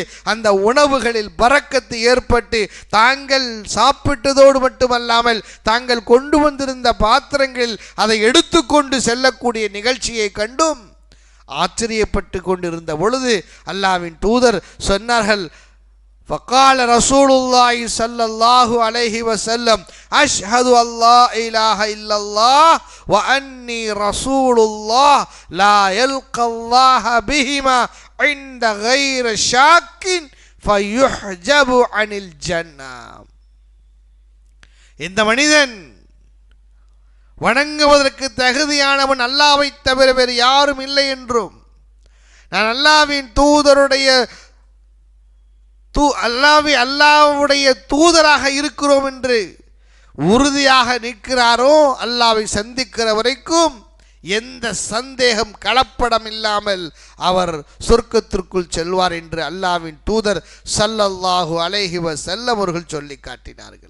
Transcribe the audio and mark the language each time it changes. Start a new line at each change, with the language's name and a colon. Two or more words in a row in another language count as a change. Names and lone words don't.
Tamil: அந்த உணவுகளில் பரக்கத்து ஏற்பட்டு தாங்கள் சாப்பிட்டதோடு மட்டுமல்லாமல் தாங்கள் கொண்டு வந்திருந்த பாத்திரங்களில் அதை எடுத்துக்கொண்டு செல்லக்கூடிய நிகழ்ச்சியை கண்டும் ஆச்சரியப்பட்டு கொண்டிருந்த பொழுது அல்லாஹ்வின் தூதர் சொன்னார்கள்,
Arabic: فقال رسول الله صلى الله عليه وسلم أشهد أن لا إله إلا الله وأني رسول الله لا يلقى الله بهما عند غير شاك فيحجب عن الجنة.
Tamil: இந்த மனிதன் வணங்குவதற்கு தகுதியானவன் அல்லாஹ்வை தவிர வேறு யாரும் இல்லை என்றும், நான் அல்லாஹ்வின் தூதருடைய அல்லாஹ்வுடைய தூதராக இருக்கிறோம் என்று உறுதியாக நிற்கிறாரோ, அல்லாஹ்வை சந்திக்கிற வரைக்கும் எந்த சந்தேகம் கலப்படம் இல்லாமல் அவர் சொர்க்கத்திற்குள் செல்வார் என்று அல்லாஹ்வின் தூதர்
Arabic: صلى الله عليه وسلم
Tamil: அவர்கள் சொல்லி காட்டினார்கள்.